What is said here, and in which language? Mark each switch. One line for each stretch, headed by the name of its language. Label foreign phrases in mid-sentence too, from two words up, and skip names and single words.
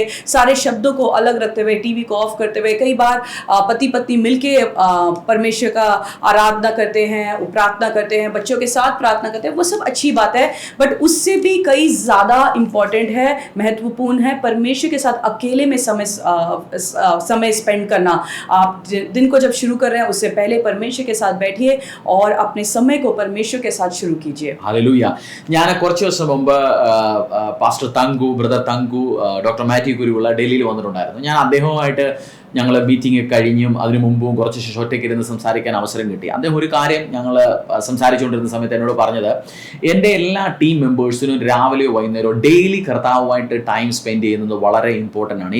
Hindi: सारे शब्दों को अलग रखते हुए, टीवी को ऑफ करते हुए, कई बार पति पत्नी मिलके परमेश्वर का आराधना करते हैं, प्रार्थना करते हैं, बच्चों के साथ प्रार्थना करते हैं, वो सब अच्छी बात है। बट उससे भी कई ज़्यादा इम्पॉर्टेंट है, महत्वपूर्ण है परमेश्वर के साथ अकेले में समय स्पेंड करना। आप दिन को जब शुरू कर रहे हैं उससे पहले परमेश्वर के साथ बैठिए और अपने समय को परमेश्वर के साथ शुरू कीजिए।
Malayalam: ഹല്ലേലൂയ. ഞാൻ കുറച്ച് ദിവസം മുമ്പ് പാസ്റ്റർ തങ്കു, ബ്രദർ തങ്കു, ഡോക്ടർ മാത്യു കുരുവിള ഡൽഹിയിൽ വന്നിട്ടുണ്ടായിരുന്നു. ഞാൻ അദ്ദേഹവുമായിട്ട് ഞങ്ങൾ മീറ്റിംഗ് കഴിഞ്ഞും അതിനു മുമ്പും കുറച്ച് ശേഷം ഒറ്റയ്ക്ക് ഇരുന്ന് സംസാരിക്കാൻ അവസരം കിട്ടി. അദ്ദേഹം ഒരു കാര്യം ഞങ്ങൾ സംസാരിച്ചുകൊണ്ടിരുന്ന സമയത്ത് എന്നോട് പറഞ്ഞത്, എൻ്റെ എല്ലാ
English: team members
Malayalam: രാവിലെയോ വൈകുന്നേരമോ ഡെയിലി കർത്താവുമായിട്ട്
English: time spend
Malayalam: ചെയ്യുന്നത് വളരെ ഇമ്പോർട്ടൻ്റ് ആണ്.